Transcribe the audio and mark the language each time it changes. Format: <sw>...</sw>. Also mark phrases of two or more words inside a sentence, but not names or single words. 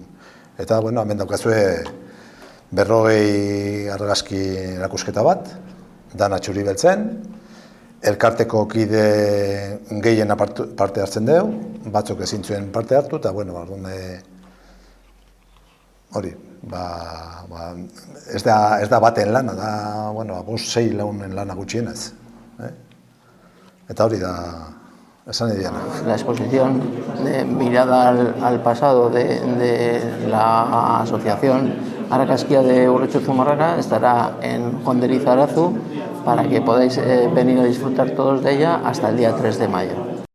<eu>Eta, hemen daukazue 40 argazki erakusketa bat, dana txuri beltzen, elkarteko kide gehien parte hartzen dugu, batzuk ezin zuen parte hartu, eta hori, ez da baten lana, da 5-6 launen lana gutxienez. Eta hori da, esan ediana.</eu> <es>La exposición de Mirada al pasado de la asociación Argazkia de Urretxu Zumarraga estará en Juan de Lizarazu para que podáis venir a disfrutar todos de ella hasta el día 3 de mayo.</es>